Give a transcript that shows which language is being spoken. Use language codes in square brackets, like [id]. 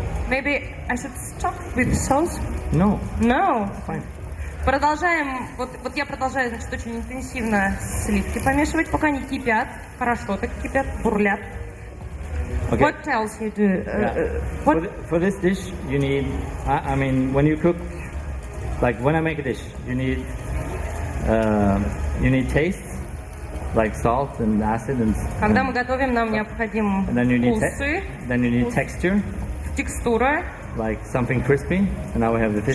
[en] Maybe I should stop with sauce? No. No. Fine. [ru] Продолжаем, вот я продолжаю, значит, очень интенсивно сливки помешивать, пока не кипят. Хорошо так кипят, бурлят. [en] Okay. What else you do? For this dish, you need. I mean, when you cook, like when I make a dish, you need taste, like salt and acid and. [ru] Когда мы готовим, нам необходим вкусы. [en] Then you need texture. [ru] Текстура. [en] Like something crispy, and now we have the fish.